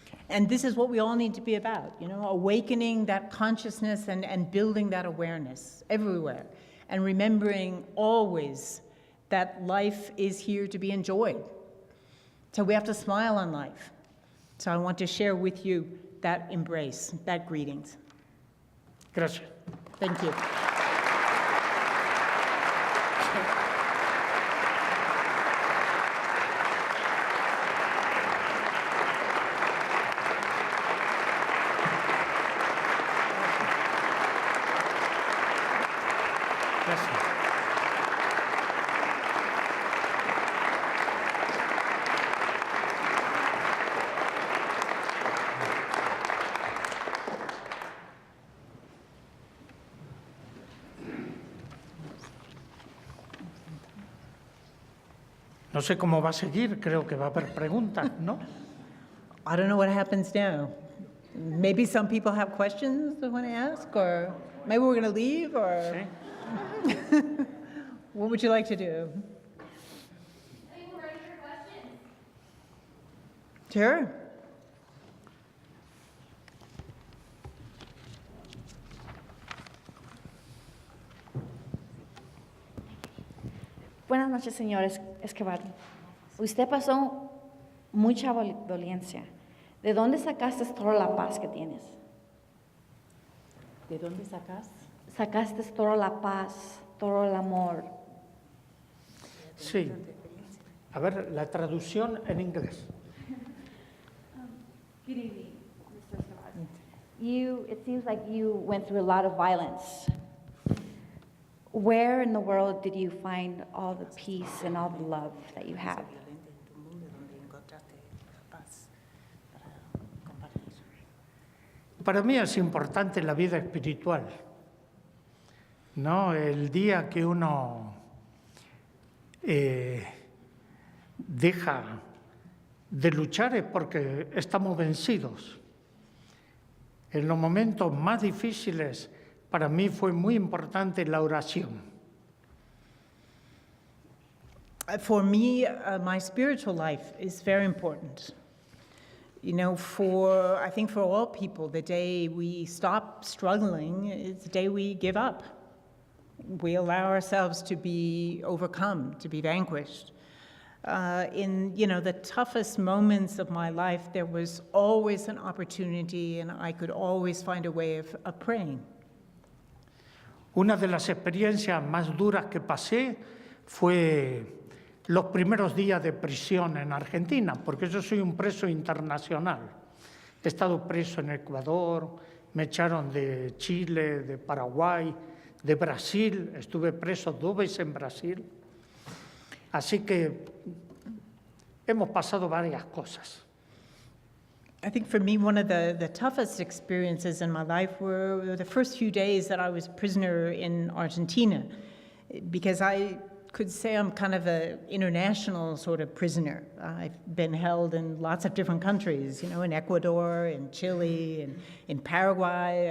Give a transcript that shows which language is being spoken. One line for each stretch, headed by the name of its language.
English: And this is what we all need to be about, awakening that consciousness and building that awareness everywhere, and remembering always that life is here to be enjoyed. So we have to smile on life. So I want to share with you that embrace, that greetings.
Spanish: Gracias.
English: Thank you.
Spanish: No sé cómo va a seguir, creo que va a haber preguntas, ¿no?
English: I don't know what happens now. Maybe some people have questions they want to ask, or maybe we're going to leave, or
Spanish: Sí.
English: what would you like to do? I think we're ready for questions. Sure.
Spanish: Buenas noches, señor Esquivel. Usted pasó mucha violencia. ¿De dónde sacaste toda la paz que tienes? ¿De dónde sacas? Sacaste toda la paz, todo el amor. Sí. A ver, la traducción en inglés.
English: Good evening, Mr. Esquivel. It seems like you went through a lot of violence. Where in the world did you find all the peace and all the love that you have?
Spanish: Para mí es importante la vida espiritual. ¿no? El día que uno deja de luchar es porque estamos vencidos. En los momentos más difíciles, para mí fue muy importante la oración.
English: For me, my spiritual life is very important. You know, I think for all people, the day we stop struggling is the day we give up. We allow ourselves to be overcome, to be vanquished. In, you know, the toughest moments of my life, there was always an opportunity and I could always find a way of praying.
Spanish: Una de las experiencias más duras que pasé fue los primeros días de prisión en Argentina, porque yo soy un preso internacional. He estado preso en Ecuador, me echaron de Chile, de Paraguay, de Brasil, estuve preso 2 veces en Brasil. Así que hemos pasado varias cosas.
English: I think for me, one of the toughest experiences in my life were the first few days that I was prisoner in Argentina, because I could say I'm kind of an international sort of prisoner. I've been held in lots of different countries, you know, in Ecuador, in Chile, and in Paraguay.